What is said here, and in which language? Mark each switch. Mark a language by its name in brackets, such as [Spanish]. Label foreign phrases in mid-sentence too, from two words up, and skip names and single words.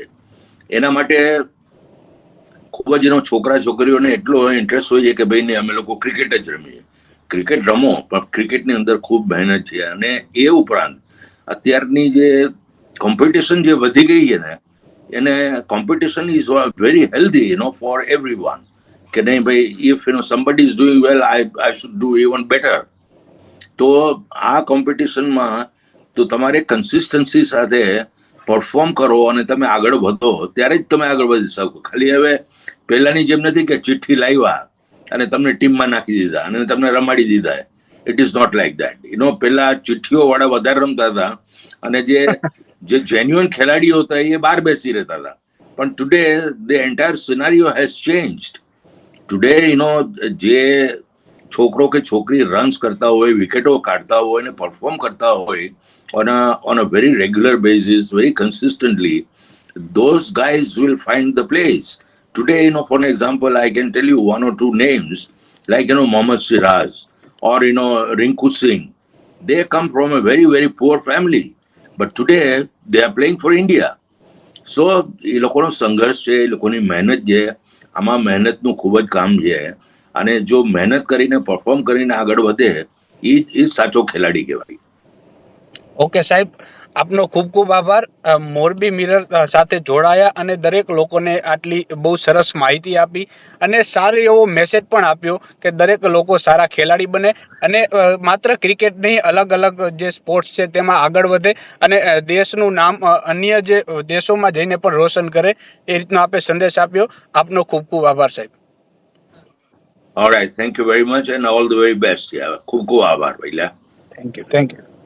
[Gujarati] એના માટે ખૂબ જ છોકરા છોકરીઓને એટલો ઇન્ટરેસ્ટ હોય છે કે ભાઈ અમે લોકો ક્રિકેટ જ રમીએ. ક્રિકેટ રમો, પણ ક્રિકેટની અંદર ખૂબ મહેનત છે. અને એ ઉપરાંત અત્યારની જે કોમ્પિટિશન જે વધી ગઈ છે ને, એને [English] competition is very healthy for everyone, [Gujarati] કે નહીં ભાઈ, [English] if somebody is doing well, I should do even better. [Gujarati] તો આ કોમ્પિટિશનમાં તો તમારે કન્સિસ્ટન્સી સાથે પરફોર્મ કરો અને તમે આગળ વધો, ત્યારે જ તમે આગળ વધી શકો. ખાલી હવે પહેલાની જેમ નથી કે ચિઠ્ઠી લાવ્યા અને તમને ટીમમાં નાખી દીધા અને તમને રમાડી દીધા. [English] it is not like that. [Gujarati] પહેલા ચિઠ્ઠીઓ વાળા વધારે રમતા હતા, અને જે જેન્યુઅન ખેલાડીઓ હતા એ બહાર બેસી રહેતા હતા. [English] પણ today the entire scenario has changed. [Gujarati] ટુડે જે છોકરો કે છોકરી રન્સ કરતા હોય, વિકેટો કાઢતા હોય અને પરફોર્મ કરતા હોય [English] on a very regular basis, very consistently, those guys will find the place. Today, for example, I can tell you one or two names, like Mohammad Siraz or Rinku Singh. They come from a very very poor family, but today they are playing for India. [Gujarati] So એ લોકોનો સંઘર્ષ છે, એ લોકોની મહેનત છે, આમાં મહેનતનું ખૂબ જ કામ છે. અને જો મહેનત કરીને પરફોર્મ કરીને આગળ વધે એ સાચો ખેલાડી કહેવાય. ઓકે સાહેબ, આપનો ખૂબ ખૂબ આભાર. મોરબી મિરર સાથે જોડાયા અને દરેક લોકોને આટલી બહુ સરસ માહિતી આપી, અને સારો એવો મેસેજ પણ આપ્યો કે દરેક લોકો સારા ખેલાડી બને, અને માત્ર ક્રિકેટ નહીં, અલગ અલગ જે સ્પોર્ટ્સ છે તેમાં આગળ વધે, અને દેશનું નામ અન્ય જે દેશોમાં જઈને પણ રોશન કરે, એ રીતનો આપે સંદેશ આપ્યો. આપનો ખૂબ ખૂબ આભાર સાહેબ. [English] All right, thank you very much and all the very best. Yeah, [Gujarati] ખૂબ ખૂબ આભાર પહેલા. [English] thank you.